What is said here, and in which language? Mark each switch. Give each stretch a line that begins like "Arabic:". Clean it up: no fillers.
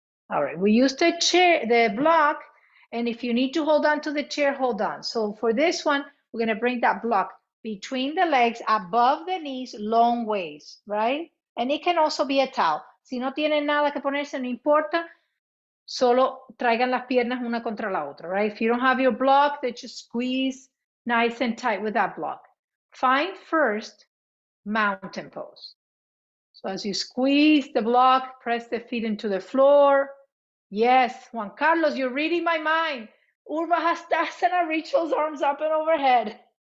English: All right, we use the chair, the block, and if you need to hold on to the chair, hold on. So for this one, we're gonna bring that block between the legs, above the knees, long ways, right? And it can also be a towel.
Spanish: Si no tienen nada que ponerse, no importa, solo traigan las piernas una contra la otra, right?
English: If you don't have your block, then just squeeze nice and tight with that block. Find first mountain pose. So as you squeeze the block, press the feet into the floor. Yes, Juan Carlos, you're reading my mind. Urva Hastasana, reach those arms up and overhead.